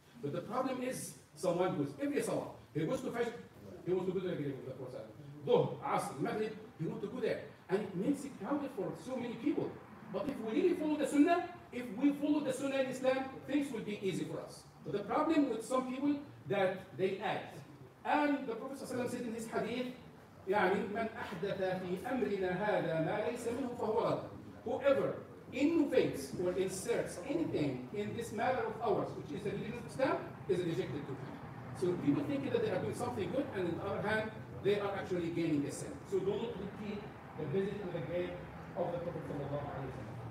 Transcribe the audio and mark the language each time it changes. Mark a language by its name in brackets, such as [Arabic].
[English] But the problem is, someone goes every salah, he goes to Fajr, he wants to go to the grave of the Prophet. Dhuhr, Asr, Maghrib, he wants to go there. And it makes it crowded for so many people. But if we really follow the sunnah, if we follow the sunnah in Islam, things will be easy for us. But the problem with some people that they act. And the Prophet ﷺ said in his hadith, [Arabic] يعني من أحدث في أمرنا هذا ما ليس منه فهو رد. [English] Whoever innovates or inserts anything in this matter of ours, which is the religion of Islam, is rejected to him. So people think that they are doing something good, and on the other hand, they are actually gaining a sin. So do not repeat the visit to the grave of the Prophet ﷺ.